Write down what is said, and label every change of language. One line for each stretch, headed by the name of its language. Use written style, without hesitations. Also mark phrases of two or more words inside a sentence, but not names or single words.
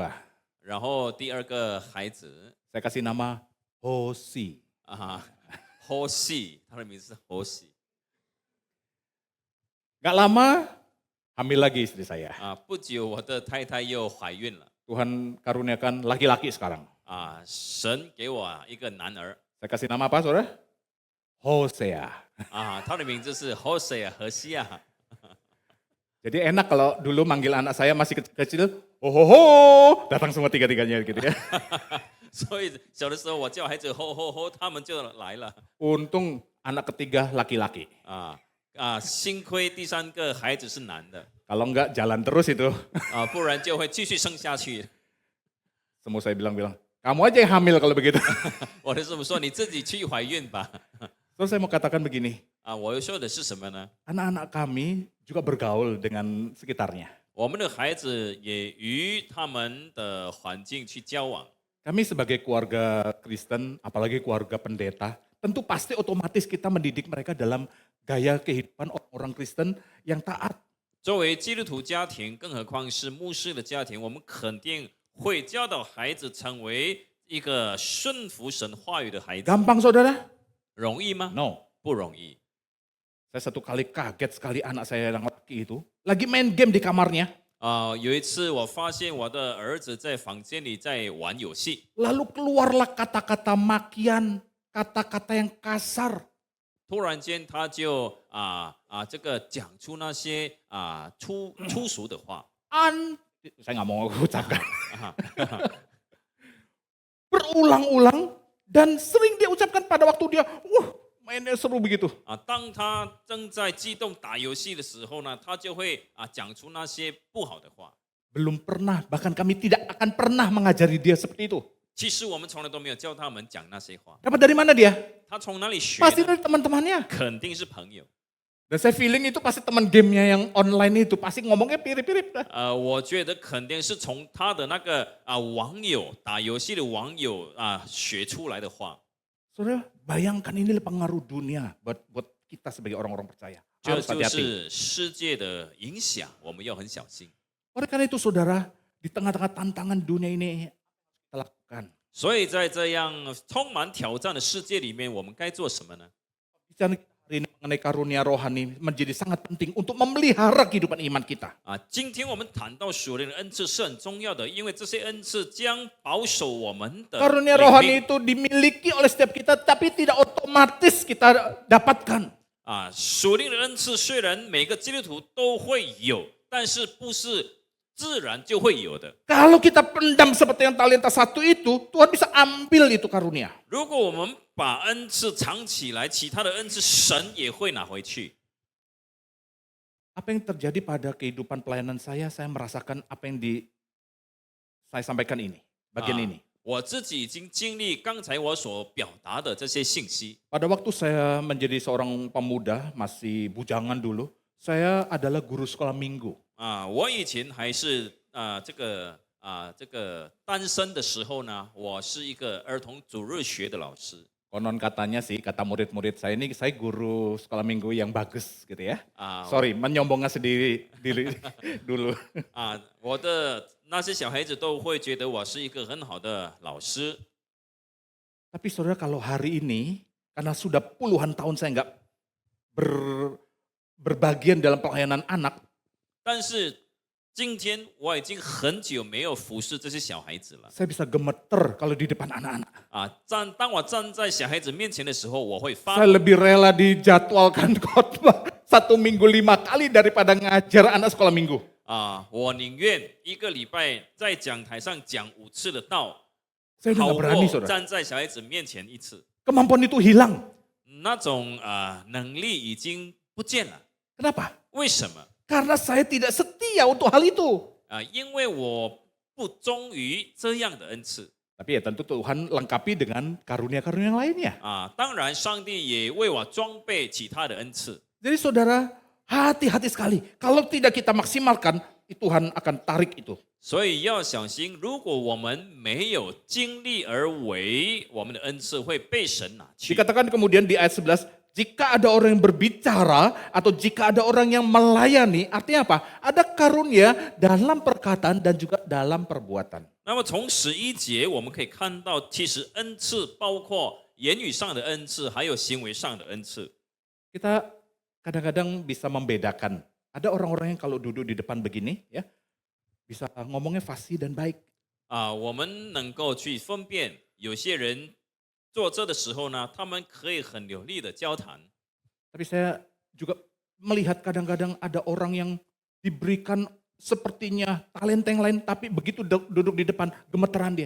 Chinese: 然后第2个孩子
Indonesian: Saya kasih nama Hosi.
Chinese: Hoshi，他的名字是 Hoshi。
Indonesian: Gak lama hamil lagi istri saya.
Chinese: 不久我的太太又怀孕了。
Indonesian: Tuhan karuniakan laki-laki sekarang.
Chinese: 神给我一个男儿
Indonesian: Saya kasih nama apa, saudara? Hosea.
Chinese: 他的名字是 Hosea 何西亚。
Indonesian: Jadi enak kalau dulu manggil anak saya masih kecil, ho, datang semua tiga-tiganya gitu ya.
Chinese: 所以小的时候我叫孩子吼吼吼，他们就来了。
Indonesian: Untung anak ketiga laki-laki.
Chinese: 幸亏第3个孩子是男的，
Indonesian: Kalau enggak jalan terus itu.
Chinese: 不然就会继续生下去。
Indonesian: Semua saya bilang, kamu aja yang hamil kalau begitu.
Chinese: 我的师傅说你自己去怀孕吧。
Indonesian: Terus saya mau katakan begini,
Chinese: 我又说的是什么呢？
Indonesian: anak-anak kami juga bergaul dengan sekitarnya.
Chinese: 我们的孩子也与他们的环境去交往。
Indonesian: Kami sebagai keluarga Kristen, apalagi keluarga pendeta, tentu pasti otomatis kita mendidik mereka dalam gaya kehidupan orang Kristen yang taat.
Chinese: 作为基督徒家庭，更何况是牧师的家庭，我们肯定会教导孩子成为一个顺服神话语的孩子。
Indonesian: Gampang, saudara?
Chinese: 容易吗？
Indonesian: No.
Chinese: 不容易。
Indonesian: Saya satu kali kaget sekali anak saya yang laki itu lagi main game di kamarnya.
Chinese: 有一次我发现我的儿子在房间里在玩游戏，
Indonesian: Lalu keluarlah kata-kata makian, kata-kata yang kasar.
Chinese: 突然间他就这个讲出那些粗俗的话。
Indonesian: Saya nggak mau ucapkan. Berulang-ulang dan sering dia ucapkan pada waktu dia, mainnya seru begitu.
Chinese: 当他正在激动打游戏的时候呢，他就会讲出那些不好的话。
Indonesian: Belum pernah, bahkan kami tidak akan pernah mengajari dia seperti itu.
Chinese: 其实我们从来都没有教他们讲那些话，
Indonesian: Dapat dari mana dia?
Chinese: 他从哪里学
Indonesian: Pasti
Chinese: 呢？
Indonesian: dari teman-temannya.
Chinese: 肯定是朋友。
Indonesian: Dan saya feeling itu pasti teman gamenya yang online itu pasti ngomongnya pirip-pirip.
Chinese: 我觉得肯定是从他的那个网友打游戏的网友学出来的话。
Indonesian: Saudara, bayangkan ini pengaruh dunia buat kita sebagai orang-orang percaya.
Chinese: 这
Indonesian: Harus
Chinese: 就
Indonesian: hati-hati.
Chinese: 是世界的影响，我们要很小心。
Indonesian: Oleh karena itu saudara, di tengah-tengah tantangan dunia ini kita lakukan.
Chinese: 所以在这样充满挑战的世界里面，我们该做什么呢？
Indonesian: Bicara hari ini mengenai karunia rohani menjadi sangat penting untuk memelihara kehidupan iman kita.
Chinese: 今天我们谈到属灵的恩赐是很重要的，因为这些恩赐将保守我们的
Indonesian: Karunia
Chinese: 灵
Indonesian: rohani
Chinese: 命
Indonesian: itu dimiliki oleh setiap kita, tapi tidak otomatis kita dapatkan.
Chinese: 属灵的恩赐虽然每个基督徒都会有，但是不是自然就会有的。
Indonesian: Kalau kita pendam seperti yang talenta satu itu, Tuhan bisa ambil itu karunia.
Chinese: 如果我们把恩赐藏起来，其他的恩赐神也会拿回去。
Indonesian: Apa yang terjadi pada kehidupan pelayanan saya merasakan apa yang saya sampaikan ini, bagian ini.
Chinese: 我自己已经经历刚才我所表达的这些信息。
Indonesian: Pada waktu saya menjadi seorang pemuda, masih bujangan dulu, saya adalah guru sekolah minggu.
Chinese: 我以前还是这个单身的时候呢，我是一个儿童主日学的老师。
Indonesian: Konon katanya sih, kata murid-murid saya ini, saya guru sekolah minggu yang bagus gitu ya. 啊 Sorry, menyombongkan sendiri diri dulu.
Chinese: 我的那些小孩子都会觉得我是一个很好的老师。
Indonesian: Tapi saudara kalau hari ini, karena sudah puluhan tahun saya nggak berbagian dalam pelayanan anak,
Chinese: 但是今天我已经很久没有服侍这些小孩子了。
Indonesian: saya bisa gemeter kalau di depan anak-anak.
Chinese: 当我站在小孩子面前的时候，我会发
Indonesian: Saya lebih rela dijadwalkan khotbah 1 minggu 5 kali daripada ngajar anak sekolah minggu.
Chinese: 我宁愿一个礼拜在讲台上讲5次的道，
Indonesian: Saya udah
Chinese: 好
Indonesian: nggak berani
Chinese: 过
Indonesian: saudara.
Chinese: 站在小孩子面前1次。
Indonesian: Kemampuan itu hilang.
Chinese: 那种能力已经不见了。
Indonesian: Kenapa?
Chinese: 为什么？
Indonesian: Karena saya tidak setia untuk hal itu.
Chinese: 因为我不忠于这样的恩赐。
Indonesian: Tapi ya tentu Tuhan lengkapi dengan karunia-karunia yang lainnya.
Chinese: 当然，上帝也为我装备其他的恩赐。
Indonesian: Jadi saudara, hati-hati sekali. Kalau tidak kita maksimalkan, Tuhan akan tarik itu.
Chinese: 所以要小心，如果我们没有尽力而为，我们的恩赐会被神拿去。
Indonesian: Dikatakan kemudian di ayat 11, jika ada orang yang berbicara atau jika ada orang yang melayani, artinya apa? Ada karunia dalam perkataan dan juga dalam perbuatan.
Chinese: 那么从11节我们可以看到，其实恩赐包括言语上的恩赐，还有行为上的恩赐。
Indonesian: Kita kadang-kadang bisa membedakan. Ada orang-orang yang kalau duduk di depan begini, ya bisa ngomongnya fasih dan baik.
Chinese: 我们能够去分辨，有些人坐这的时候呢，他们可以很流利的交谈。
Indonesian: Tapi saya juga melihat kadang-kadang ada orang yang diberikan sepertinya talenta yang lain, tapi begitu duduk di depan gemeteran dia.